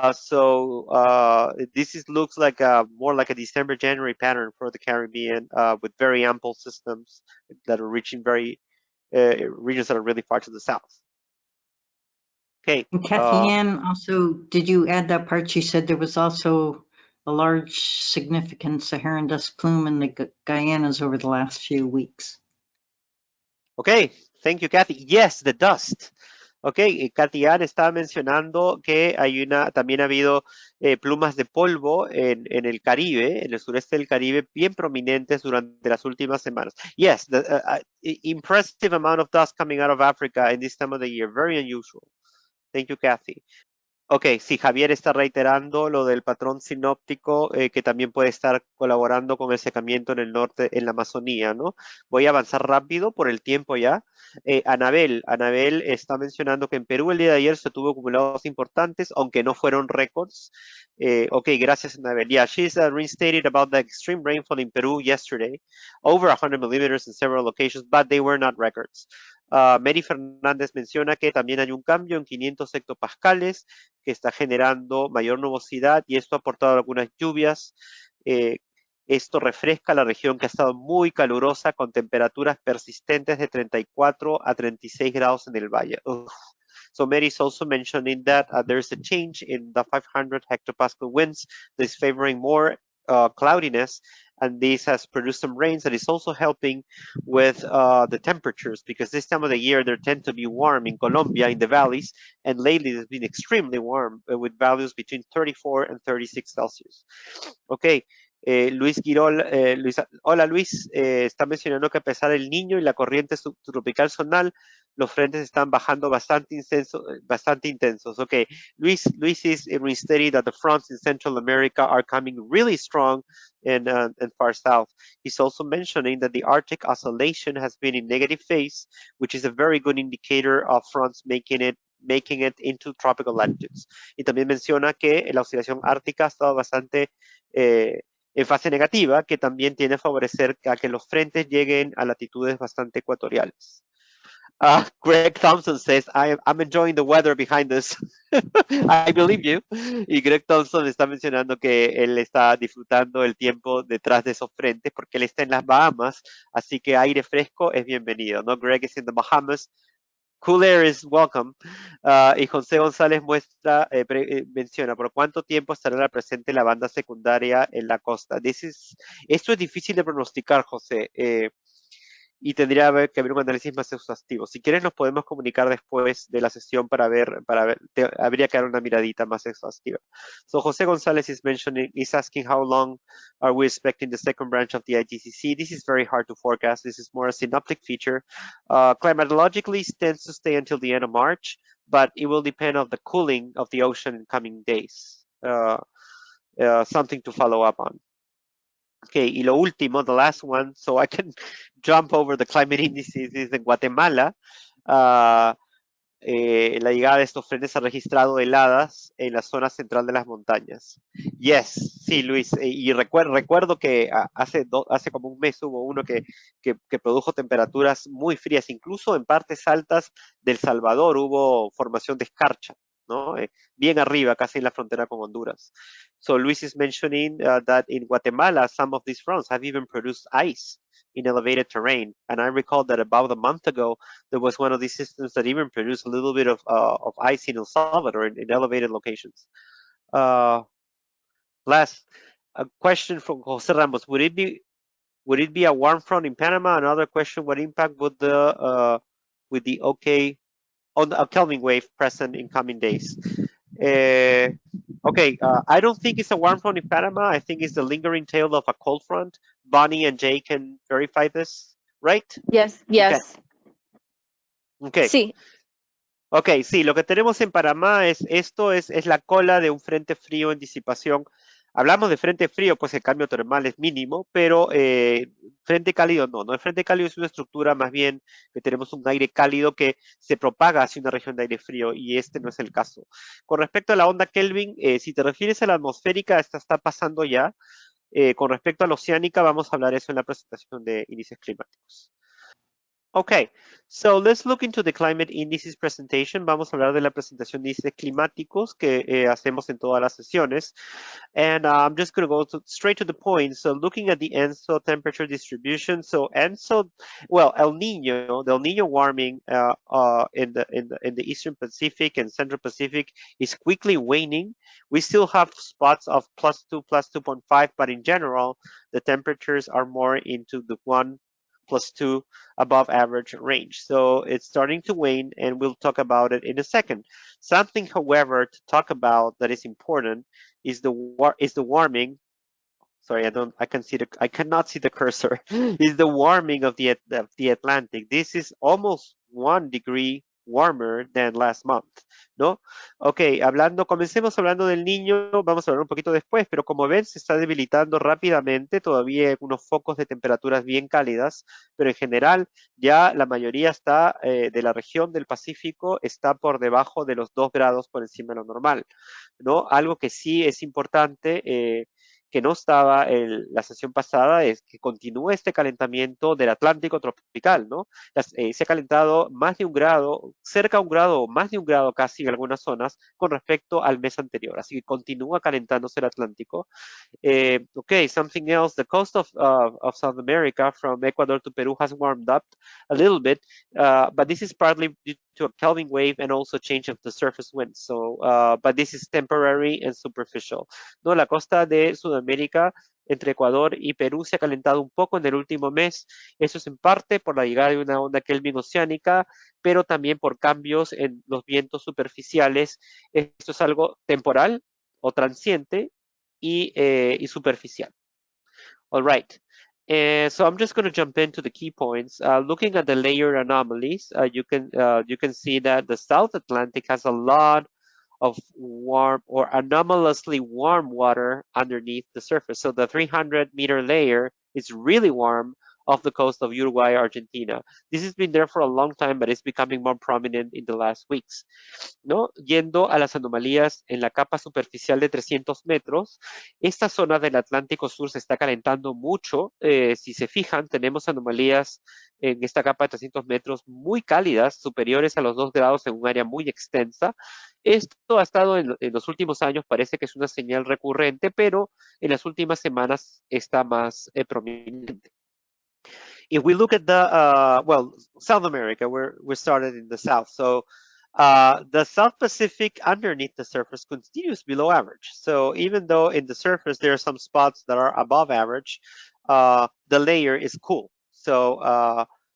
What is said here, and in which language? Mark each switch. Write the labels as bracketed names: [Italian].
[English] This looks like more like a December-January pattern for the Caribbean with very ample systems that are reaching regions that are really far to the south. Okay. And Kathy Ann, also, did you add that part? She said there was also a large significant Saharan dust plume in the Guyanas over the last few weeks. Okay, thank you, Kathy. Yes, the dust. [Spanish] Okay, Kathy Ann estaba mencionando que también ha habido plumas de polvo en el Caribe, en el sureste del Caribe, bien prominentes durante las últimas semanas. [English] Yes, the impressive amount of dust coming out of Africa in this time of the year, very unusual. Thank you, Kathy. [Spanish] Ok, sí, Javier está reiterando lo del patrón sinóptico que también puede estar colaborando con el secamiento en el norte, en la Amazonía, ¿no? Voy a avanzar rápido por el tiempo ya. Anabel está mencionando que en Perú el día de ayer se tuvo acumulados importantes, aunque no fueron récords. Ok, gracias, Anabel. [English] Yeah, she's reinstated about the extreme rainfall in Peru yesterday, over 100 millimeters in several locations, but they were not records. [Spanish] Mary Fernández menciona que también hay un cambio en 500 hectopascales que está generando mayor nubosidad y esto ha aportado algunas lluvias. Esto refresca la región que ha estado muy calurosa con temperaturas persistentes de 34 a 36 grados en el valle. Ugh. [English] So Mary is also mentioning that there's a change in the 500 hectopascal winds that is favoring more cloudiness, and this has produced some rains that is also helping with the temperatures, because this time of the year there tend to be warm in Colombia in the valleys, and lately it's been extremely warm with values between 34 and 36 Celsius. Okay. [Spanish] Luis Guirol, hola Luis, está mencionando que a pesar del Niño y la corriente subtropical zonal, los frentes están bajando bastante intensos. [English] Okay, Luis is restating that the fronts in Central America are coming really strong and far south. He's also mentioning that the Arctic oscillation has been in negative phase, which is a very good indicator of fronts making it into tropical latitudes. [Spanish] Y también menciona que la oscilación ártica ha estado bastante en fase negativa, que también tiene a favorecer a que los frentes lleguen a latitudes bastante ecuatoriales. [English] Greg Thompson says, I'm enjoying the weather behind this. I believe you. [Spanish] Y Greg Thompson está mencionando que él está disfrutando el tiempo detrás de esos frentes porque él está en las Bahamas, así que aire fresco es bienvenido, ¿no? [English] Greg is in the Bahamas. Cool air is welcome. [Spanish] Y José González menciona, ¿por cuánto tiempo estará presente la banda secundaria en la costa? Esto es difícil de pronosticar, José. y tendría que haber un análisis más exhaustivo. Si quieres nos podemos comunicar después de la sesión para ver, habría que dar una miradita más exhaustiva. [English] So José González is asking how long are we expecting the second branch of the IGCC? This is very hard to forecast. This is more a synoptic feature. Climatologically, it tends to stay until the end of March, but it will depend on the cooling of the ocean in coming days. Something to follow up on. Okay, [Spanish] y lo último, [English] the last one, so I can jump over the climate indices, is in Guatemala. [Spanish] La llegada de estos frenes ha registrado heladas en la zona central de las montañas. Yes, sí, Luis, y recuerdo que hace como un mes hubo uno que produjo temperaturas muy frías, incluso en partes altas del Salvador hubo formación de escarcha, ¿no? Bien arriba, casi en la frontera con Honduras. [English] So Luis is mentioning that in Guatemala, some of these fronts have even produced ice in elevated terrain. And I recall that about a month ago, there was one of these systems that even produced a little bit of ice in El Salvador in elevated locations. Last, a question from Jose Ramos: Would it be a warm front in Panama? Another question: What impact would with the on a Kelvin wave present in coming days? Okay, I don't think it's a warm front in Panama. I think it's the lingering tail of a cold front. Bonnie and Jay can verify this, right? Yes, yes. Okay. [Spanish] Sí. Ok, sí, lo que tenemos en Panamá es la cola de un frente frío en disipación. Hablamos de frente frío, pues el cambio termal es mínimo, pero frente cálido no. El frente cálido es una estructura más bien que tenemos un aire cálido que se propaga hacia una región de aire frío y este no es el caso. Con respecto a la onda Kelvin, si te refieres a la atmosférica, esta está pasando ya. Con respecto a la oceánica, vamos a hablar eso en la presentación de índices climáticos. [English] Okay, so let's look into the climate indices presentation. [Spanish] Vamos a hablar de la presentación de índices climáticos que hacemos en todas las sesiones. [English] And I'm just going to go straight to the point. So looking at the ENSO temperature distribution. So ENSO, well, the El Niño warming in the Eastern Pacific and Central Pacific is quickly waning. We still have spots of +2, +2.5, but in general, the temperatures are more into the 1 +2 above average range. So it's starting to wane, and we'll talk about it in a second. Something, however, to talk about that is important is the warming. Sorry, I cannot see the cursor. Is the warming of the Atlantic. This is almost 1 degree warmer than last month, ¿no? [Spanish] Ok, comencemos hablando del Niño, vamos a hablar un poquito después, pero como ven se está debilitando rápidamente, todavía hay unos focos de temperaturas bien cálidas, pero en general ya la mayoría está de la región del Pacífico está por debajo de los 2 grados por encima de lo normal, ¿no? Algo que sí es importante, que no estaba en la sesión pasada, es que continúa este calentamiento del Atlántico tropical, ¿no? Se ha calentado más de 1 grado, cerca de 1 grado o más de 1 grado casi en algunas zonas con respecto al mes anterior. Así que continúa calentándose el Atlántico. [English] Okay, something else. The coast of South America from Ecuador to Peru has warmed up a little bit, but this is partly due to a Kelvin wave and also change of the surface wind. So, but this is temporary and superficial. [Spanish] No, la costa de Sudamérica entre Ecuador y Perú se ha calentado un poco en el último mes. Eso es en parte por la llegada de una onda Kelvin oceánica, pero también por cambios en los vientos superficiales. Esto es algo temporal o transiente y superficial. [English] All right. So I'm just going to jump into the key points. Looking at the layer anomalies, you can see that the South Atlantic has a lot of warm or anomalously warm water underneath the surface. So the 300-meter layer is really warm off the coast of Uruguay, Argentina. This has been there for a long time, but it's becoming more prominent in the last weeks, ¿no? [Spanish] Yendo a las anomalías en la capa superficial de 300 metros, esta zona del Atlántico Sur se está calentando mucho. Si se fijan, tenemos anomalías en esta capa de 300 metros muy cálidas, superiores a los 2 grados en un área muy extensa. Esto ha estado en los últimos años, parece que es una señal recurrente, pero en las últimas semanas está más prominente. [English] If we look at the, South America, we started in the south. So the South Pacific underneath the surface continues below average. So even though in the surface there are some spots that are above average, the layer is cool. So